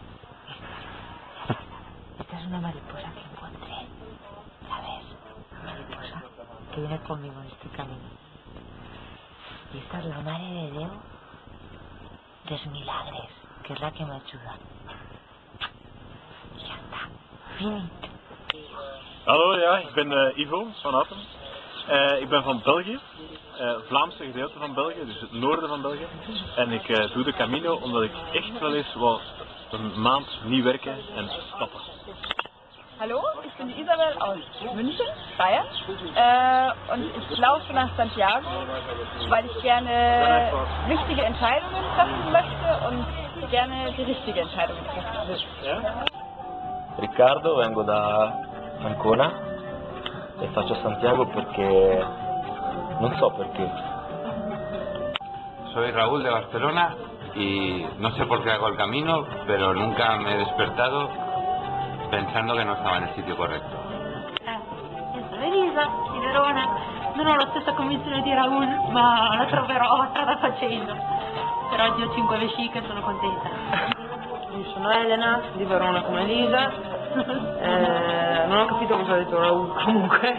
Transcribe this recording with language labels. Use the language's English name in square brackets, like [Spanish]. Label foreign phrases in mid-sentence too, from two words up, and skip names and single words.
[Spanish] Esta es una mariposa que encontré, ¿sabes? Una mariposa que viene conmigo en este camino. Y esta es la Mare de Déu dels Milagres, que es la que me ayuda. Y ya está, finito. [Dutch] Hallo, ja, ik ben Ivo van Atten. Ik ben van België, Vlaamse gedeelte van België, dus het noorden van België. En ik doe de Camino omdat ik echt wel eens wou een maand niet werken en stappen. [German] Hallo, ich bin Isabel aus München, Bayern. Und ich laufe nach Santiago, weil ich gerne wichtige Entscheidungen treffen möchte und gerne die richtige Entscheidung treffen will. [Italian] Riccardo, vengo da Ancona e faccio Santiago perché non so perché. [Spanish] Soy Raúl de Barcelona y no sé por qué hago el camino, pero nunca me he despertado pensando [Italian] che non stava nel sitio corretto. Io sono Elisa di Verona, non ho la stessa convinzione di Raul, ma la troverò strada facendo. Per oggi ho 5 vesciche e sono contenta. Io sono Elena di Verona come Elisa. Non ho capito cosa ha detto Raul comunque.